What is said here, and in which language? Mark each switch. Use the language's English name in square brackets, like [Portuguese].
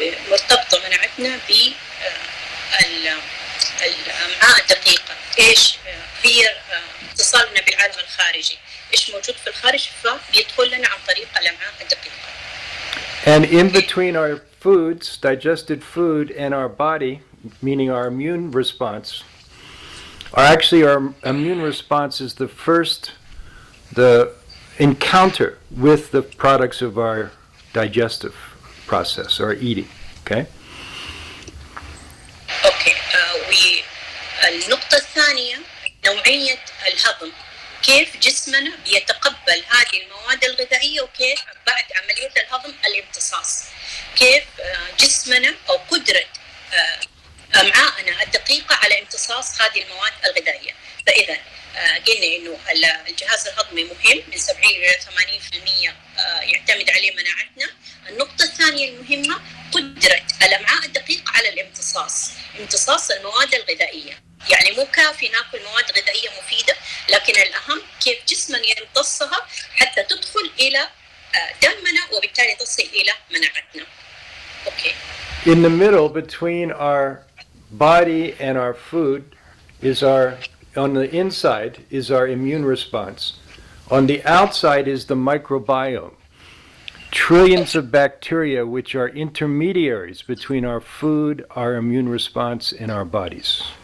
[Arabic] مرتبطة مناعتنا بالأمعاء الدقيقة. إيش هي اتصالنا بالعالم الخارجي؟ إيش موجود في الخارج فبيدخل لنا عن طريق الأمعاء الدقيقة. [English] And in between our foods, digested food, and our body, meaning our immune response, our immune response is the encounter with the products of our digestive process, our eating. Okay? Okay. [Arabic] والنقطة الثانية نوعية الهضم. كيف جسمنا بيتقبل هذه المواد الغذائية وكيف بعد عملية الهضم الامتصاص. كيف جسمنا أو قدرة أمعائنا الدقيقة على امتصاص هذه المواد الغذائية. فإذا قلنا إنه الجهاز الهضمي مهم من 70 إلى 80% يعتمد عليه مناعتنا. النقطة الثانية المهمة قدرة الأمعاء الدقيقة على امتصاص المواد الغذائية. يعني مو كافي ناكل مواد غذائية مفيدة، لكن الأهم كيف جسمنا يمتصها حتى تدخل إلى دمنا وبالتالي تصل إلى مناعتنا. [English] Okay. In the middle between our body and our food on the inside is our immune response. On the outside is the microbiome. Trillions of bacteria which are intermediaries between our food, our immune response, and our bodies.